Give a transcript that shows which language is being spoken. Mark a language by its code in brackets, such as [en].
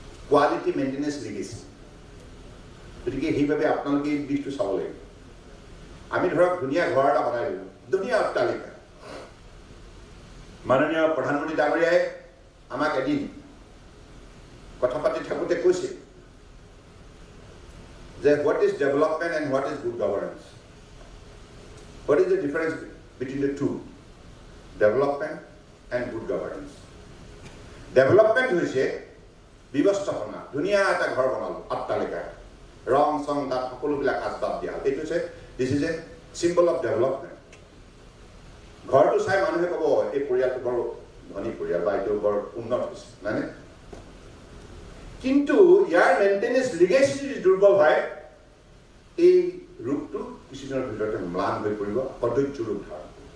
[en] Quality maintenance legacy. [as] গতিকে সেইভাবে আপোনালোকে এই দিশটো চাব লাগিব আমি ধৰক ধুনীয়া ঘৰ এটা বনাই দিলোঁ ধুনীয়া অট্টালিকা মাননীয় প্ৰধানমন্ত্ৰী ডাঙৰীয়াই আমাক এদিন কথা পাতি থাকোঁতে কৈছে যে [en] what is development and what is good governance? What is the difference between the two? Development and good governance. [as] Development হৈছে ব্যৱস্থাপনা ধুনীয়া এটা ঘৰ বনালো অট্টালিকা ৰং সং তাত সকলোবিলাক আচবাব দিয়া এইটো হৈছে [en] this is a symbol of development [as] ঘৰটো চাই মানুহে ক'ব এই পৰিয়ালটো বৰ ধনী পৰিয়াল বা এইটো বৰ উন্নত হৈছে মানে কিন্তু ইয়াৰ মেইনটেনেন্স লিগেসি দুৰ্বল হয় এই ৰূপটো কিছুদিনৰ ভিতৰতে ম্লান হৈ পৰিব অধৈৰ্য ৰূপ ধাৰণ